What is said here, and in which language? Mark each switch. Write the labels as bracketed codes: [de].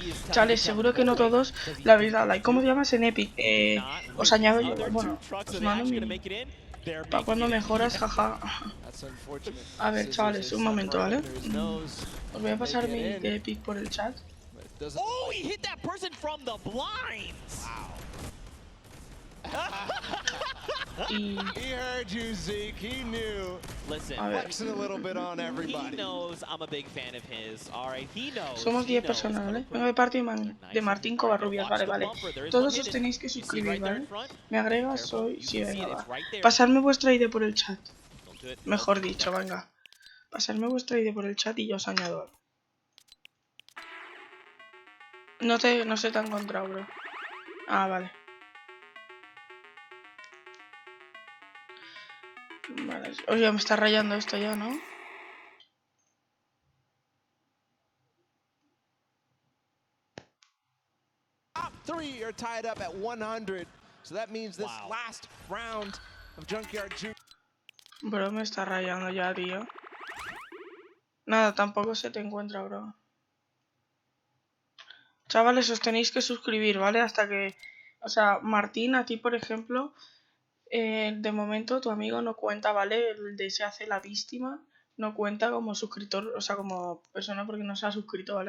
[es] Chale, seguro que no todos la habéis dado like. ¿Cómo te llamas en Epic? Os añado yo, bueno, os mando mi... ¿Para cuando mejoras? Jaja. A ver, chavales, un momento, ¿vale? Os voy a pasar mi de Epic por el chat. [en] Oh, he hit that person from the blinds. He heard you, Zeke. He knew. Listen, flexing a little bit on everybody. He knows I'm a big fan of his. All right, he knows. [es] Somos 10 personas, ¿vale? Vengo de parte de Martín Covarrubias, vale, vale. Todos os tenéis que suscribir, ¿vale? Me agregas, soy... Sí, venga, va. Pasarme vuestra ID por el chat. Mejor dicho, venga. Pasarme vuestra ID por el chat y yo os añado. No se te ha encontrado, bro. Ah, vale. Vale. Oye, me está rayando esto ya, ¿no? [en] Top 3 are tied up at 100. So that means this last round of Junkyard Juke. [es] Bro, me está rayando ya, tío. Nada, tampoco se te encuentra, bro. Chavales, os tenéis que suscribir, ¿vale? Hasta que... O sea, Martín, a ti, por ejemplo... de momento tu amigo no cuenta, ¿vale? El de se hace la víctima no cuenta como suscriptor, o sea, como persona porque no se ha suscrito, ¿vale?